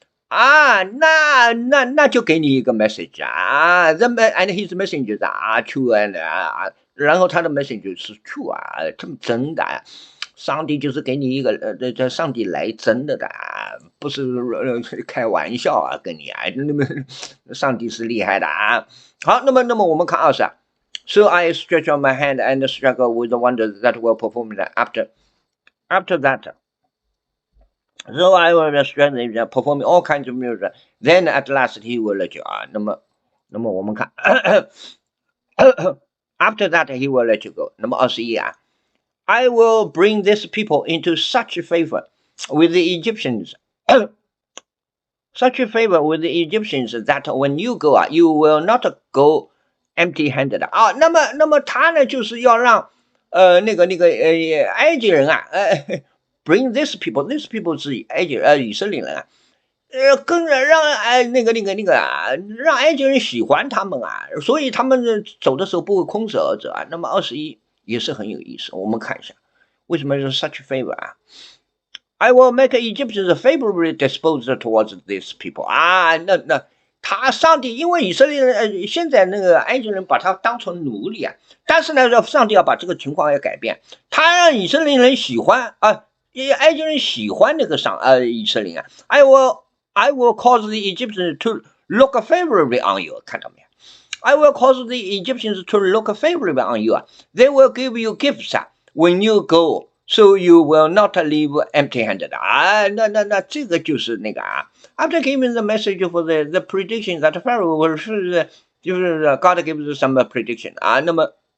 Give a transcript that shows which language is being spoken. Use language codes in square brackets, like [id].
[zh] 啊，那就给你一个 message 啊， [en] and his message [zh] 啊 [en] true and [zh] 啊，然后他的 message 是 true 啊，这么真的啊，上帝就是给你一个这上帝来真的啊，不是开玩笑啊，跟你啊，那么上帝是厉害的啊。好，那么我们看20啊， [en] So I stretch out my hand and struggle with the wonders that were performed after that. So I will strengthen performing all kinds of miracles. Then at last he will let you 啊。 [zh] 那么我们看， [en] after that he will let you go. 那么21啊，I will bring this people into such favor with the Egyptians, such favor with the Egyptians that when you go 啊，you will not go empty-handed 啊。 [zh] 那么他呢，就是要让埃及人啊， [en] bring these people，these people [zh] 是以色列人啊。跟着让那个让埃及人喜欢他们啊，所以他们走的时候不会空手而走啊。那么21也是很有意思，我们看一下为什么是 such favor 啊？ [en] I will make Egyptians favorably disposed towards these people [zh] 啊。那他上帝因为以色列人现在那个埃及人把他当成奴隶啊，但是呢，上帝要把这个情况要改变，他让以色列人喜欢啊，埃及人喜欢那个以色列啊。 [en] I will cause the Egyptians to look favorably on you. 看到没有 ？I will cause the Egyptians to look favorably on you. They will give you gifts when you go, so you will not leave empty-handed. [zh] 啊，那这个就是那个啊。 [en] After giving the message for the prediction that Pharaoh will 就是 God gives some prediction 啊，那么。